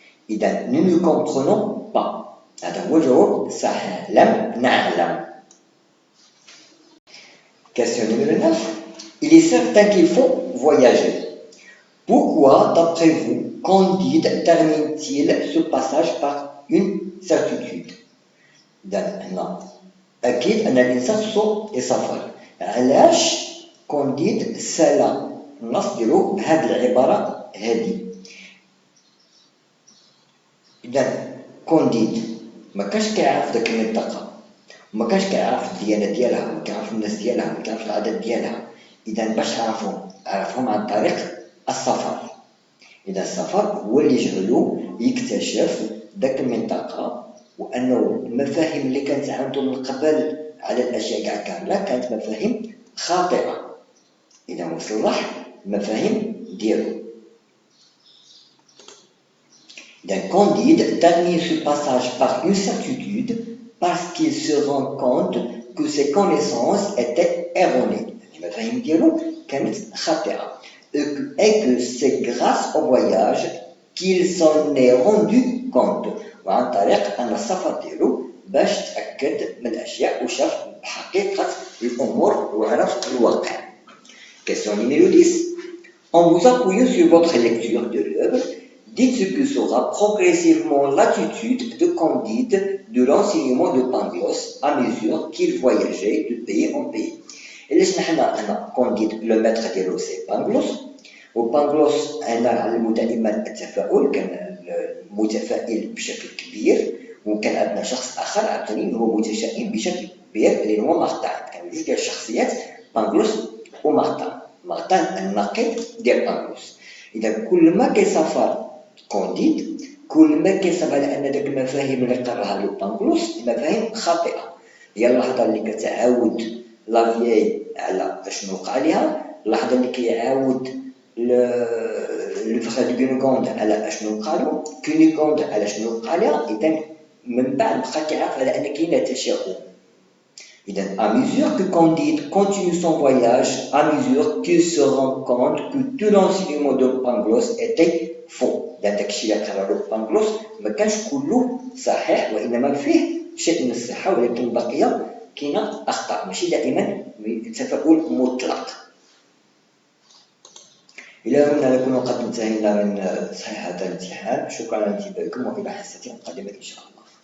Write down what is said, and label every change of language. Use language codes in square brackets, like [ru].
[fr] إذا nous ne comprenons pas. [ar] هذا هو الجواب الصحيح لم نعلم. [fr] Question numéro 9. Il est certain qu'il faut voyager. Pourquoi, d'après vous, Candide termine-t-il ce passage par une certitude؟ [ar] إذا هنا أكيد أن الإنسان سوء يسافر. علاش كونديد سال النص ديالو بهذه العبارة هذه؟ إذا كونديد ما كانش كيعرف داك المنطقة، ما كانش كيعرف الديانة ديالها، ما كيعرف الناس ديالها، ما كيعرف العادات ديالها. إذا باش عرفهم عن طريق السفر. إذا السفر هو اللي جعلو يكتشف داك المنطقة، وأنه المفاهيم اللي كانت عنده من قبل على الأشياء كاع كاملة كانت مفاهيم خاطئة. إذا وصلح المفاهيم ديالو. [fr] إذا Candide termine ce passage par une certitude parce qu'il se rend compte que ses connaissances étaient erronées. [ar] المفاهيم ديالو كانت خاطئة. [fr] Et que c'est grâce au voyage qu'il s'en est rendu compte. [ar] وعن طريق أن السفر ديالو باش تأكد من الأشياء وشاف حقيقة الأمور وعرف الواقع. [fr] Question numéro 10. En vous appuyant sur votre lecture de l'œuvre, dites ce que sera progressivement l'attitude de Candide de l'enseignement de Pangloss à mesure qu'il voyageait de pays en pays. [ar] علاش حنا هنا كونديد لو ماتر ديالو سي بانغلوس، وبانغلوس هنا نعلمو دائما التفاؤل، كان متفائل بشكل كبير، وكان عندنا شخص اخر عاوتاني هو متشائم بشكل كبير اللي هو مارتان. كانوا جوج ديال الشخصيات بانغلوس ومارتان. مارتان الناقد ديال بانغلوس. اذا كل ما كيسافر كونديد كل ما كيصاب على ان داك المفاهيم اللي قراها له بانغلوس مفاهيم خاطئه. هي اللحظه اللي كتعاود لافيي على اشنو وقع ليها، اللحظه اللي كيعاود لو فخاد كونيغوند على اشنو وقع له، كونيغوند على شنو وقع لها. اذا من بعد بقى كيعرف على ان كاين تشاؤم. [fr] إذا à mesure que Candide continue son voyage, à mesure qu'il se rend compte que tout l'enseignement de Pangloss était faux. [ar] إذا داكشي اللي قرا له بانغلوس ما كانش كله صحيح، وإنما فيه شيء من الصحة، ولكن بقي كاينه اخطاء، ماشي دائما تفاؤل مطلق. الى هنا نكون قد انتهينا من تصحيح هذا الامتحان. شكرا لانتباهكم والى حصه قادمه ان شاء الله.